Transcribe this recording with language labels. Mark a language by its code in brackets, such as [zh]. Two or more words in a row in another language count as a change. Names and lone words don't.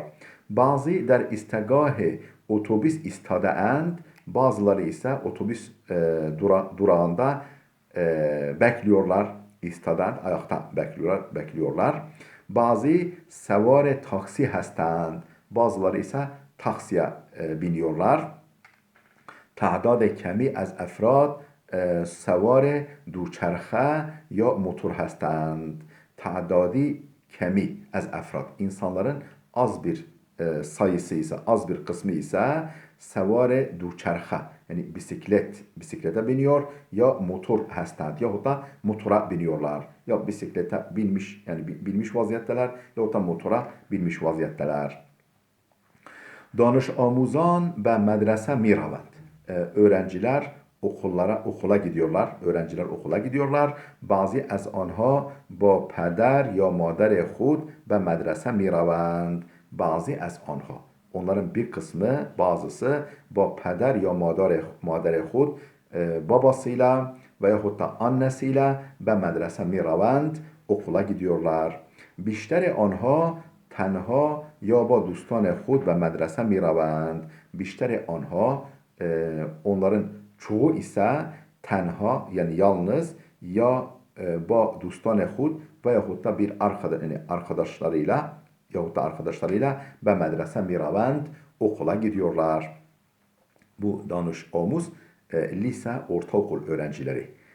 [tr] Bazı [fa] در ایستگاه اتوبوس ایستاده‌اند, [tr] bazıları ise otobüs durağında bekliyorlar. İstadeend, ayakta bekliyorlar. Bazı [fa] سوار تاکسی هستند, [tr] bazıları ise taksiye biniyorlar. [fa] تعداد کمی از افراد سوار دوچرخه یا motor هستند. تعدادی کمی از افراد. [tr] İnsanların az bir sayısı ise, az bir kısmı ise [fa] سوار دوچرخه, [tr] yani bisiklete biniyor ya [fa] موتور هستند [tr] yahut da motora biniyorlar. Ya bisiklete binmiş, yani binmiş vaziyetteler yahut da motora binmiş vaziyetteler. [fa] دانش‌آموزان به مدرسه می‌روند. [tr] Öğrenciler okula gidiyorlar. Öğrenciler okula gidiyorlar. [fa] بعضی از آنها با پدر یا مادر خود به مدرسه میروند. بعضی از آنها. [tr] Onların bir kısmı, bazısı [fa] با پدر یا مادر خود [tr] babasıyla veyahut da annesiyle [fa] به مدرسه میروند. [tr] Okula gidiyorlar. [fa] بیشتر آنها تنها یا با دوستان خود به مدرسه میروند. بیشتر آنها [tr] onların çoğu ise tenha, yani yalnız, [fa] یا با دوستان خود [tr] veyahut da bir arkadaşlarıyla [fa] به مدرسه می‌روند, [tr] okula gidiyorlar. Bu danış lise ortaokul öğrencileri.